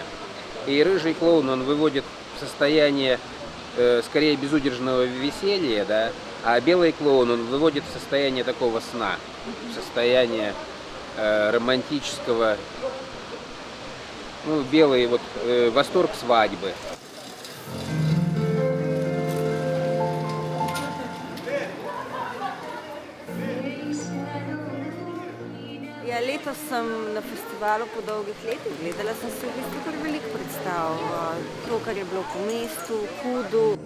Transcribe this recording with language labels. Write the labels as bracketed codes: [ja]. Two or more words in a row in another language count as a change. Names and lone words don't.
[ru] И рыжий клоун, он выводит в состояние скорее безудержного веселья, да, а белый клоун, он выводит в состояние такого сна, в состояние романтического, белый восторг свадьбы. [sl] Ja, letos sem na festivalu po dolgih letih. Gledala sem si v bistvu kar veliko predstav. To, kar je bilo po mestu, v Kudu.